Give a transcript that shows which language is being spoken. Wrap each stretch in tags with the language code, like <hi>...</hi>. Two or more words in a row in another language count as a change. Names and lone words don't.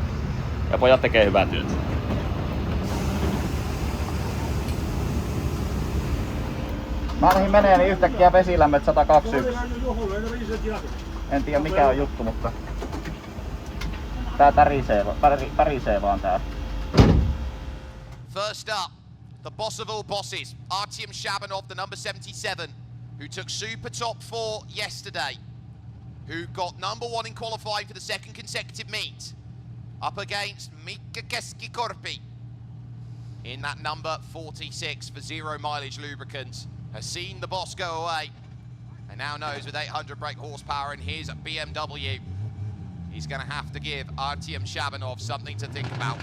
<fi>Ja pojat tekee hyvää työtä. Mä lähdin menee, niin yhtäkkiä vesilämmöt 121. En tiedä mikä on juttu, mutta tää tärisee vaan tää.</fi> <en>First up, the boss of all bosses, Artyom Shabanov, the number 77, who took Super Top 4 yesterday, who got number 1 in qualifying for the second consecutive meet, up against Mika Keskikorpi in that number 46 for Zero Mileage Lubricants, has seen the boss go away and now knows with 800 brake horsepower in his BMW, he's going to have to give Artyom Shabanov something to think about.</en>